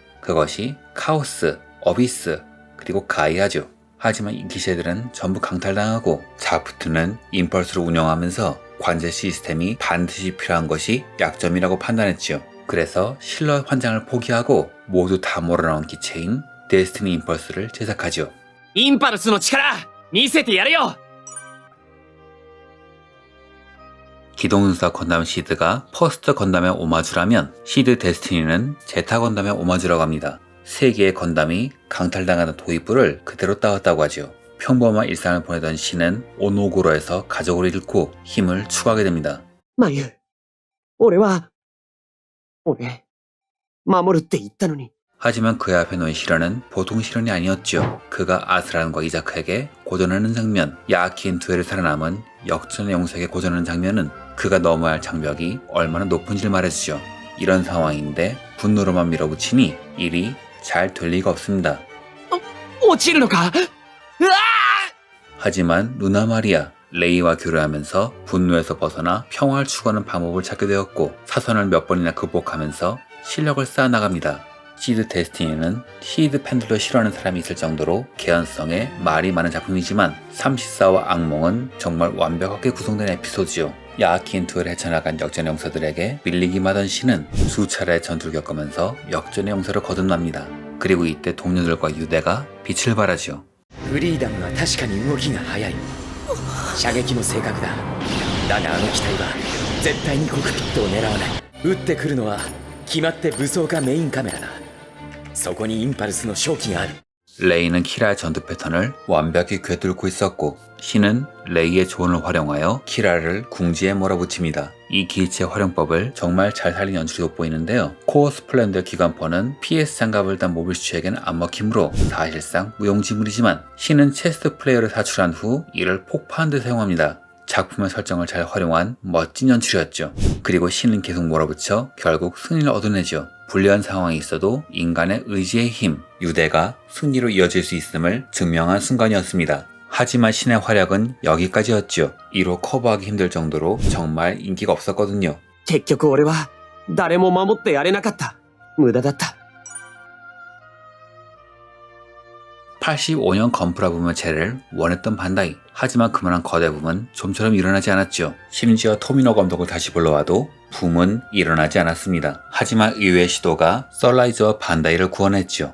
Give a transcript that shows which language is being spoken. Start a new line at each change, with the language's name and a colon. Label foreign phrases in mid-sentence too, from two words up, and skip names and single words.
Korean: 그것이 카오스, 어비스, 그리고 가이아죠. 하지만 이 기체들은 전부 강탈당하고 자프트는 임펄스를 운영하면서 관제 시스템이 반드시 필요한 것이 약점이라고 판단했지요. 그래서 실루엣 환장을 포기하고 모두 다 몰아넣은 기체인 데스티니 임펄스를 제작하죠.
Japanese: インパルスの力見せてやれよ。
Korean: 기동윤사 건담 시드가 퍼스트 건담의 오마주라면 시드 데스티니는 제타 건담의 오마주라고 합니다. 세 개의 건담이 강탈당하는 도입부를 그대로 따왔다고 하죠. 평범한 일상을 보내던 신은 오노고로에서 가족을 잃고 힘을 추구하게 됩니다.
Japanese: マユ、俺、守るって言ったのに。
Korean: 하지만 그의 앞에 놓인 시련은 보통 시련이 아니었죠. 그가 아스란과 이자크에게 고전하는 장면, 야키인 두엘을 살아남은 역전의 용사에게 고전하는 장면은 그가 넘어야 할 장벽이 얼마나 높은지를 말해주죠. 이런 상황인데 분노로만 밀어붙이니 일이 잘 될 리가 없습니다.
Japanese: 落ちるのか。うわー。
Korean: 하지만 루나 마리아, 레이와 교류하면서 분노에서 벗어나 평화를 추구하는 방법을 찾게 되었고 사선을 몇 번이나 극복하면서 실력을 쌓아나갑니다. 시드 데스티니는 시드 팬들도 싫어하는 사람이 있을 정도로 개연성에 말이 많은 작품이지만 34와 악몽은 정말 완벽하게 구성된 에피소드죠. 야키인 투를 헤쳐나간 역전의 용사들에게 밀리기만 하던 신은 수차례 전투를 겪으면서 역전의 용사를 거듭납니다. 그리고 이때 동료들과 유대가 빛을 발하죠.
Japanese: フリーダムは確かに動きが速い。射撃も正確だ。だがあの機体は絶対にコクピットを狙わない。撃ってくるのは決まって武装かメインカメラだ。そこにインパルスの勝機がある。
Korean: 레이는 키라의 전투 패턴을 완벽히 꿰뚫고 있었고 신은 레이의 조언을 활용하여 키라를 궁지에 몰아붙입니다. 이 기체 활용법을 정말 잘 살린 연출이 돋보이는데요. 코어 스플렌더 기관포는 PS 장갑을 단 모빌슈에게는 안 먹히므로 사실상 무용지물이지만 신은 체스트 플레이어를 사출한 후 이를 폭파한 데 사용합니다. 작품의 설정을 잘 활용한 멋진 연출이었죠. 그리고 신은 계속 몰아붙여 결국 승리를 얻어내죠. 불리한 상황이 있어도 인간의 의지의 힘, 유대가 승리로 이어질 수 있음을 증명한 순간이었습니다. 하지만 신의 활약은 여기까지였죠. 이로 커버하기 힘들 정도로 정말 인기가 없었거든요.
Japanese: 結局俺は誰も守ってやれなかった。無駄だった。
Korean: 85년 건프라 부문 체를 원했던 반다이. 하지만 그만한 거대 붐은 좀처럼 일어나지 않았죠. 심지어 토미노 감독을 다시 불러와도 붐은 일어나지 않았습니다. 하지만 의외의 시도가 썰라이즈와 반다이를 구원했죠.